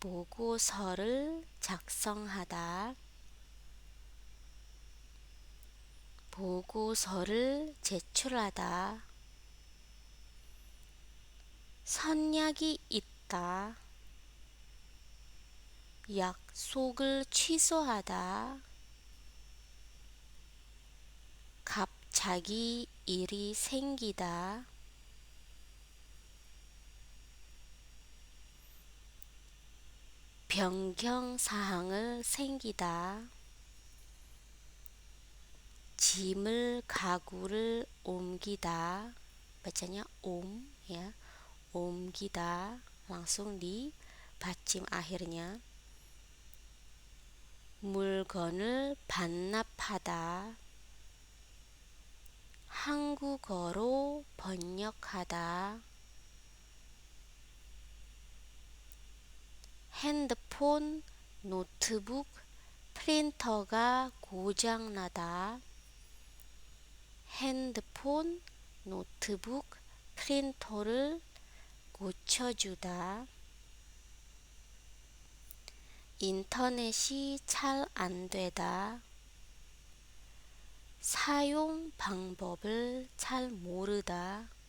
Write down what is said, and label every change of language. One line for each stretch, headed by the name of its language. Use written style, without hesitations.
Korean: 보고서를 작성하다, 보고서를 제출하다, 선약이 있다, 약속을 취소하다, 갑자기 일이 생기다, 변경사항을 생기다, 짐을 가구를 옮기다.
Indonesian: bacanya ya, 옮기다 langsung di 받침 akhirnya.
Korean: 물건을 반납하다, 한국어로 번역하다, 핸드폰, 노트북, 프린터가 고장나다, 핸드폰, 노트북, 프린터를 고쳐주다, 인터넷이 잘 안되다, 사용 방법을 잘 모르다,